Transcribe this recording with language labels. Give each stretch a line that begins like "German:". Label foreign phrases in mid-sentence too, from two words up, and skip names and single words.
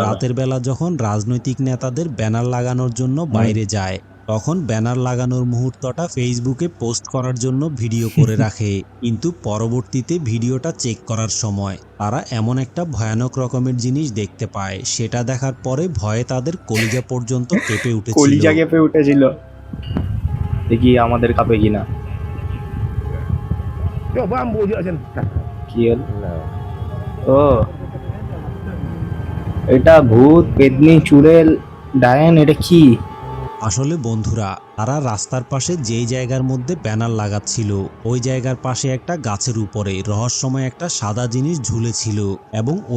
Bangla: রাতের বেলা যখন রাজনৈতিক নেতাদের ব্যানার লাগানোর জন্য বাইরে যায়, তখন ব্যানার লাগানোর মুহূর্তটা ফেসবুকে পোস্ট করার জন্য ভিডিও করে রাখে, কিন্তু পরবর্তীতে ভিডিওটা চেক করার সময় তারা এমন একটা ভয়ানক রকমের জিনিস দেখতে পায়, সেটা দেখার পরে ভয়ে তাদের কলিজা পর্যন্ত কেঁপে উঠেছিল। কলিজা কেঁপে উঠেছিল। দেখি আমাদের কাপে কিনা।
Indonesian: Coba ambil je aja.
Bangla: কি হলো? ও, এটা ভূত, পেতনি, চুড়েল, ডায়ন, এটা কি? আসলে বন্ধুরা, তারা রাস্তার পাশে যেই জায়গার মধ্যে ব্যানার লাগাচ্ছিল ওই জায়গার পাশে একটা গাছের উপরে রহস্যময় একটা সাদা জিনিস ঝুলেছিল, এবং ওই